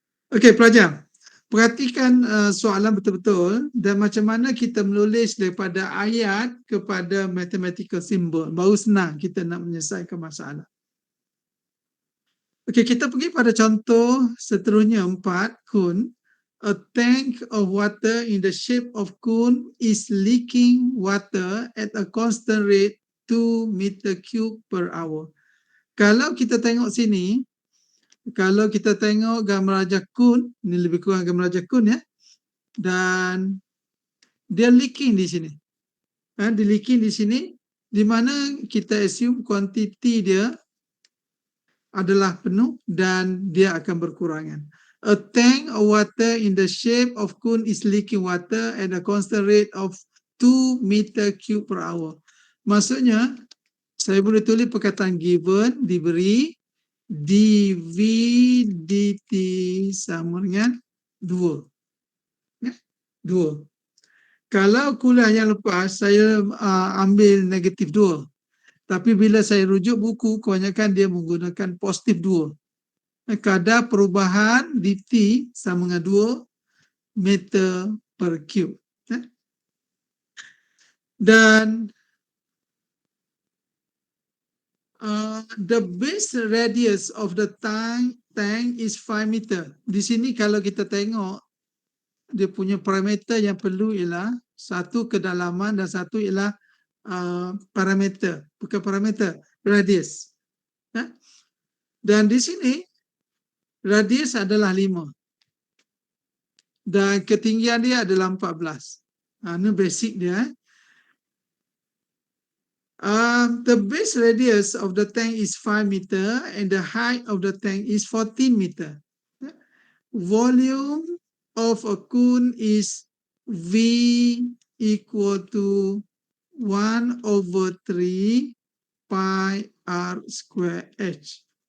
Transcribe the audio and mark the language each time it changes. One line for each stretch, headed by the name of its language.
Malay: Okey pelajar, perhatikan soalan betul-betul dan macam mana kita menulis daripada ayat kepada mathematical symbol. Baru senang kita nak menyelesaikan masalah. Okey, kita pergi pada contoh seterusnya 4, cone.
English: A tank of water in the shape of cone is leaking water at a constant rate 2 meter cube per hour.
Malay: Kalau kita tengok sini, kalau kita tengok gambar rajah cone, ini lebih kurang gambar rajah cone ya. Dan dia leaking di sini. Dia leaking di sini di mana kita assume kuantiti dia adalah penuh dan dia akan berkurangan.
English: A tank of water in the shape of cone is leaking water at a constant rate of 2 meter cube per hour.
Malay: Maksudnya, saya boleh tulis perkataan given, diberi, dv dt sama dengan 2. Ya, 2. Kalau kuliah yang lepas, saya ambil negatif 2. Tapi bila saya rujuk buku, kebanyakan dia menggunakan positif 2. Kadar perubahan dt sama dengan 2 meter per cube.
English: Dan the base radius of the tank is 5 meter.
Malay: Di sini kalau kita tengok, dia punya parameter yang perlu ialah satu kedalaman dan satu ialah parameter, bukan parameter, radius. Dan di sini radius adalah 5 dan ketinggian dia adalah 14. Ini basic dia.
English: The base radius of the tank is 5 meter and the height of the tank is 14 meter. Volume of a cone is V equal to 1/3 pi r square h.